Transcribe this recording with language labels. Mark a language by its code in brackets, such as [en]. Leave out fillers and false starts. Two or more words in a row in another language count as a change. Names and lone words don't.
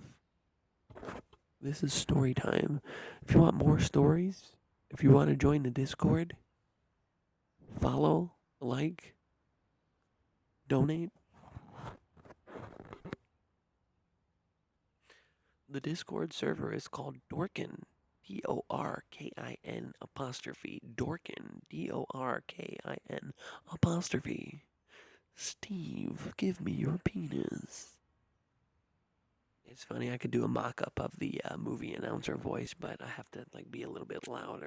[en] This is story time. If you want more stories, if you want to join the Discord, follow, like, donate. The Discord server is called Dorkin. Dorkin apostrophe. Dorkin. Dorkin apostrophe. Steve, give me your penis. It's funny, I could do a mock up of the movie announcer voice, but I have to like be a little bit louder.